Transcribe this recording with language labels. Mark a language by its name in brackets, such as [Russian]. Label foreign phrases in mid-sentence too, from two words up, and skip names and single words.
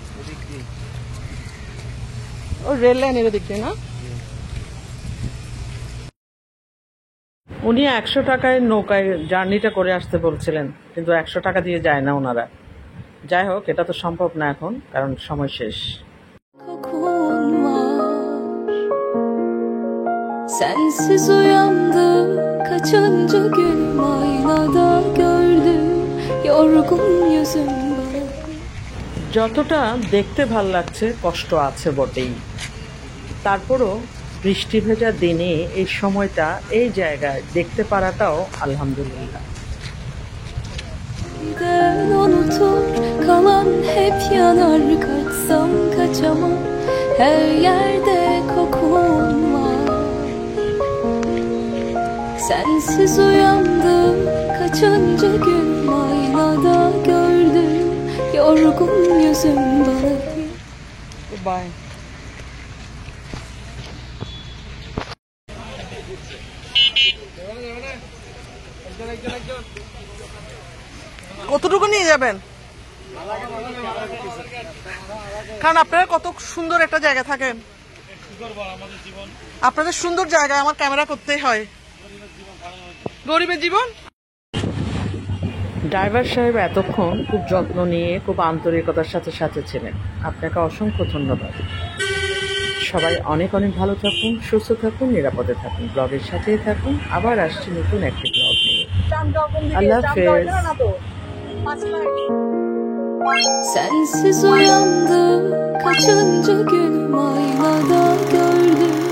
[Bangla] ও রেল লাইনের দিক দিয়ে না? উনি 100 টাকায় নৌকায় জার্নিটা করে আসতে বলছিলেন, কিন্তু 100 টাকা দিয়ে যায় না ওনারা। যাই হোক, এটা তো সম্ভব না এখন, কারণ সময় শেষ। [Turkish] kokun var sensiz uyandım kaçıncı günüm aynada gördüm yorgun yüzüm bana. [Bangla] যতটা দেখতে ভাল লাগছে কষ্ট আছে বটেই, তারপরও বৃষ্টি ভেজা দিনে এই সময়টা এই জায়গায় দেখতে পারাটাও আলহামদুলিল্লাহ। [Turkish] Birden unutur kalan hep yanar, kaçsam kaçamam, her yerde kokun var. Sensiz uyandım kaçıncı gün, aynada gördüm yorgun yüzüm bana. Goodbye. [Bangla] কতটুকু নিয়ে যাবেন? কারণ আপনারা কত সুন্দর একটা জায়গা থাকেন, আপনাদের সুন্দর জায়গায় আমার ক্যামেরা করতেই হয়। গরিবের জীবন। ড্রাইভার সাহেব এতক্ষণ খুব যত্ন নিয়ে খুব আন্তরিকতার সাথে সাথে ছিলেন, আপনাকে অসংখ্য ধন্যবাদ। সবাই অনেক অনেক ভালো থাকুন, সুস্থ থাকুন, নিরাপদে থাকুন, ব্লগের সাথেই থাকুন। আবার আসছি নতুন একটি ব্লগ নিয়ে। আল্লাহ হাফেজ। [Turkish] Sensiz uyandım kaçıncı gün, aynada gördüm